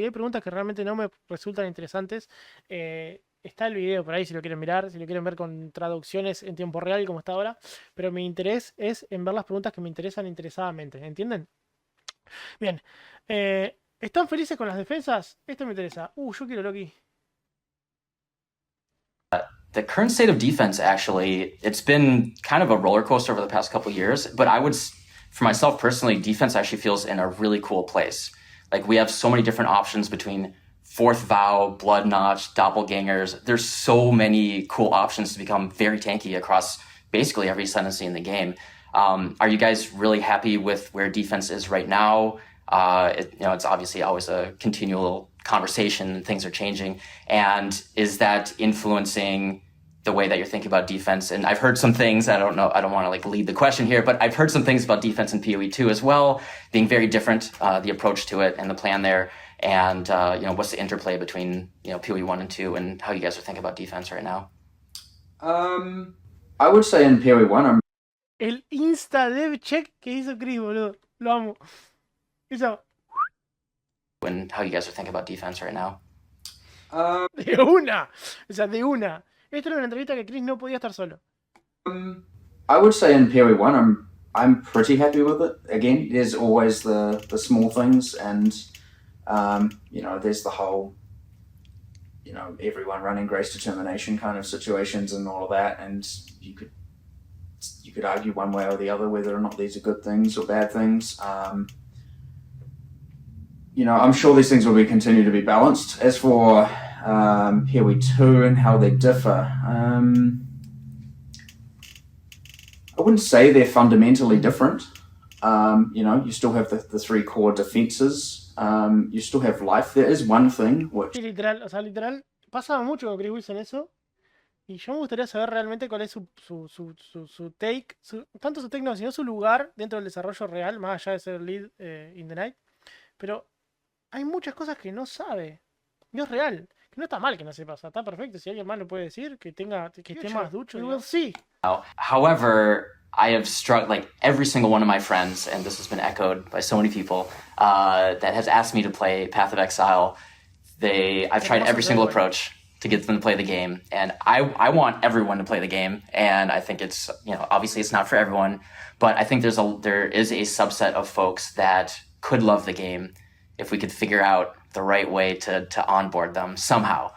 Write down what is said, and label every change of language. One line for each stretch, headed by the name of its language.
Spanish: Y hay preguntas que realmente no me resultan interesantes. Está el video por ahí si lo quieren mirar, si lo quieren ver con traducciones en tiempo real como está ahora. Pero mi interés es en ver las preguntas que me interesan interesadamente. ¿Entienden? Bien. ¿Están felices con las defensas? Esto me interesa. Yo quiero Loki.
English: The current state of defense, actually, it's been kind of a roller coaster over the past couple of years. But I would, for myself personally, defense actually feels in a really cool place. Like, we have so many different options between Fourth Vow, Blood Notch, Doppelgangers. There's so many cool options to become very tanky across basically every ascendancy in the game. Are you guys really happy with where defense is right now? You know, it's obviously always a continual conversation and things are changing. And is that influencing the way that you're thinking about defense? And I've heard some things, I don't know, I don't want to like lead the question here, but I've heard some things about defense in PoE 2 as well, being very different, the approach to it and the plan there. And, you know, what's the interplay between, you know, PoE 1 and 2 and how you guys are thinking about defense right now? I would say in PoE 1, I'm...
Spanish: El insta dev check que hizo Chris, boludo. Lo amo. Eso.
English: And how you guys are thinking about defense right now?
Spanish: De una. O sea, de una. Esto era una entrevista que Chris no podía estar solo.
English: I would say in PoE 1, I'm pretty happy with it. Again, there's always the small things, and you know, there's the whole, you know, everyone running Grace Determination kind of situations and all of that, and you could argue one way or the other whether or not these are good things or bad things. You know, I'm sure these things will continue to be balanced. As for PoE 2 and how they differ, I wouldn't say they're fundamentally different. You know, you still have the 3 core defenses. You still have life. There is one thing which...
Spanish: Sí, literal, o sea, literal, pasa mucho con Chris Wilson eso. Y yo me gustaría saber realmente cuál es su take, tanto su take no, sino su lugar dentro del desarrollo real, más allá de ser lead in the night. Pero hay muchas cosas que no sabe. No es real. Que no está mal que no sepa. O sea, está perfecto. Si alguien más lo puede decir, que esté más ducho.
English: We will see. However, I have struck, like, every single one of my friends, and this has been echoed by so many people, that has asked me to play Path of Exile. I've tried every single approach to get them to play the game, and I want everyone to play the game, and I think it's, you know, obviously it's not for everyone, but I think there is a subset of folks that could love the game if we could figure out the right way to onboard them somehow.